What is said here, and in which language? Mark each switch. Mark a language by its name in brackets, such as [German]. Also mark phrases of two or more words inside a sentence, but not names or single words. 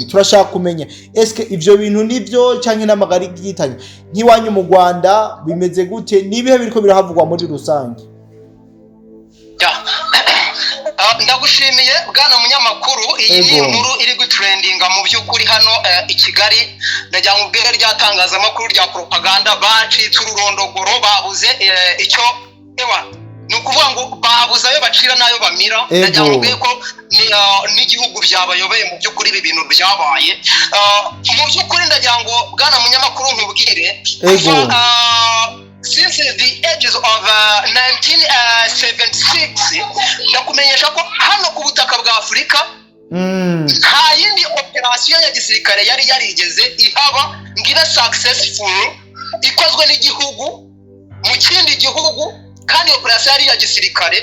[Rundi] Turashaka kumenya eske ivyo bintu nivyo canke n'amagari gitanye nk'iwanyu mu Rwanda bimeze gute, nibihe biriko birahavugwa muri rusange? [Kinyarwanda] Ndagushimiye bwana munyamakuru. Iyi ni inkuru iri gutrendinga mu by'ukuri hano i Kigali. Ndajya mu bwere ryatangazamakuru rya propaganda bacitse ururondogoro, babuze icyo ni ukuvuga ngo babuze ayo bacira n'ayo bamira. Ndajya mu bwere ko n'igihugu byabayobeye mu by'ukuri ibi bintu byabaye. Mu by'ukuri ndajya ngo bwana munyamakuru nkubwire, [English] since the ages of 1976 [Kinyarwanda] ndakumenyesha ko hano ku butaka bwa Afurika nta yindi operasiyo ya gisirikare yari yarigeze ihaba ngira successful ikozwe n'igihugu mu kindi gihugu, kandi operasiyo yari ya gisirikare.